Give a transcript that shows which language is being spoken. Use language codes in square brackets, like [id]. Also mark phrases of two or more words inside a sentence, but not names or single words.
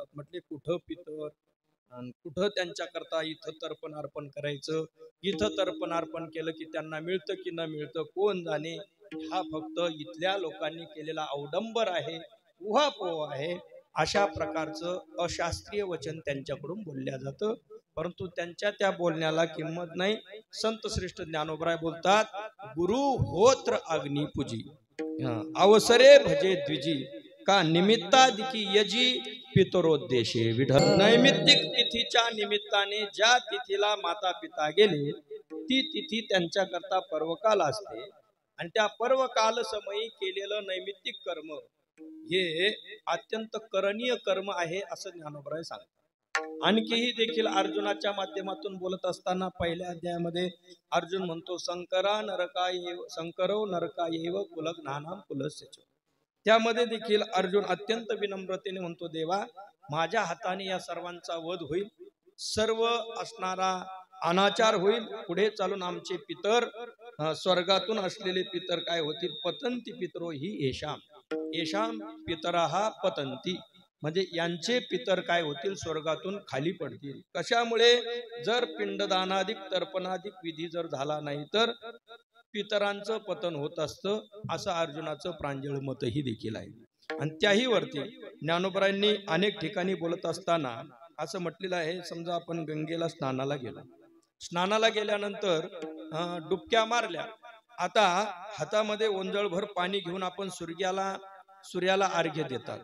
[mr] म्हटले कुठं पितर कुठं त्यांच्याकरता इथं तर्पण अर्पण करायचं, इथं तर्पण अर्पण केलं की त्यांना मिळतं की न मिळतं कोण जाणे. हा फक्त इथल्या लोकांनी केलेला अवडंबर आहे, उहापोह आहे. अशा प्रकारचं अशास्त्रीय वचन त्यांच्याकडून बोलल्या जातं, परंतु त्यांच्या त्या बोलण्याला किंमत नाही. संत श्रेष्ठ ज्ञानोबराय बोलतात, गुरु होत्र अग्निपूजी अवसरे भजे द्विजी का निमित्तादिकी यजी पितरोद्देशे विठ्ठल. नैमित्तिक तिथीच्या निमित्ताने ज्या तिथीला माता पिता गेले ती तिथी त्यांच्याकरता पर्वकाल असते, आणि त्या पर्वकाल समयी केलेलं नैमित्तिक कर्म हे अत्यंत करणीय कर्म आहे असं ज्ञानोबराय सांगतात. आणखीही देखील अर्जुनाच्या माध्यमातून बोलत असताना पहिल्या अध्यायामध्ये अर्जुन म्हणतो, [sa] शंकरो नरका येव कुलज्ञानाम कुलस्य. [mr] त्यामध्ये देखील अर्जुन अत्यंत विनम्रतेने म्हणतो, देवा माझ्या हाताने या सर्वांचा वध होईल, सर्व असणारा अनाचार होईल, पुढे चालून आमचे पितर स्वर्गातून असलेले पितर काय होतील, [sa] पतंती पितरो ही येशाम येशाम पितराहा पतंती, [mr] म्हणजे यांचे पितर काय होतील, स्वर्गातून खाली पडतील. कशामुळे, जर पिंडदानाधिक तर्पणाधिक विधी जर झाला नाही तर पितरांचं पतन होत असतं, असं अर्जुनाचं प्रांजळ मतही देखील आहे. आणि त्याही वरती ज्ञानोबरायांनी अनेक ठिकाणी बोलत असताना असं म्हटलेलं आहे, समजा आपण गंगेला स्नानाला गेलो, स्नानाला गेल्यानंतर डुबक्या मारल्या, आता हातामध्ये ओंजळभर पाणी घेऊन आपण सूर्याला अर्घ्य देतात.